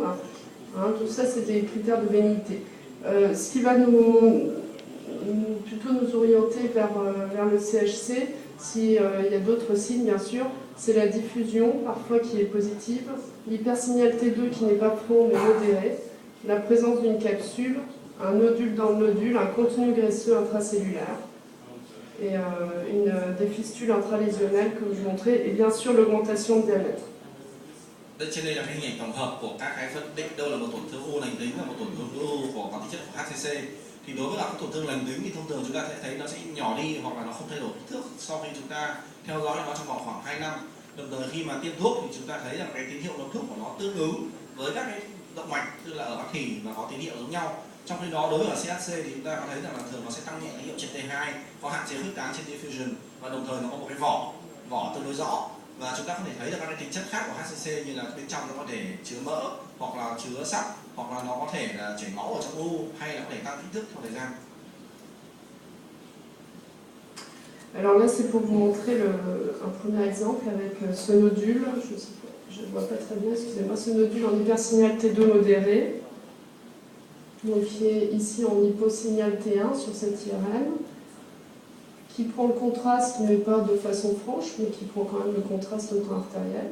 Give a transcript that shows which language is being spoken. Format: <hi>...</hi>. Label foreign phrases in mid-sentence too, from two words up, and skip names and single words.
<fr>Tout ça, c'est des critères de bénignité. Ce qui va plutôt nous orienter vers le CHC, s'il y a d'autres signes, bien sûr, c'est la diffusion, parfois qui est positive, l'hypersignal T2 qui n'est pas prompt mais modéré, la présence d'une capsule, un nodule dans le nodule, un contenu graisseux intracellulaire, et des fistules intralésionnelles comme je montrais, et bien sûr l'augmentation de diamètre.</fr> <vi>Trên đây là cái hình ảnh tổng hợp của các cái phân định đâu là một tổn thương u lành tính và một tổn thương u của có tính chất của HCC. Thì đối với các tổn thương lành tính thì thông thường chúng ta sẽ thấy nó sẽ nhỏ đi hoặc là nó không thay đổi kích thước sau khi chúng ta theo dõi nó trong vòng khoảng 2 năm. Đồng thời khi mà tiêm thuốc thì chúng ta thấy rằng cái tín hiệu ngấm thuốc của nó tương ứng với các cái động mạch, tức là ở các thỉ và có tín hiệu giống nhau. Trong khi đó đối với CHC thì chúng ta có thấy rằng là thường nó sẽ tăng nhẹ tín hiệu trên T2, có hạn chế khuếch tán trên diffusion, và đồng thời nó có một cái vỏ tương đối rõ, và chúng ta có thể thấy được các cái tính chất khác của HCC như là bên trong nó có thể chứa mỡ hoặc là chứa sắt, hoặc là nó có thể là chảy máu ở trong u, hay là có thể tăng kích thước theo thời gian.</vi> <fr>Alors là, c'est pour vous montrer un premier exemple avec ce nodule. Je ne vois pas très bien, excusez-moi, ce nodule en hypersignal T2 modéré, donc qui est ici en hyposignal T1 sur cette IRM, qui prend le contraste, mais pas de façon franche, mais qui prend quand même le contraste auto-artériel.</fr>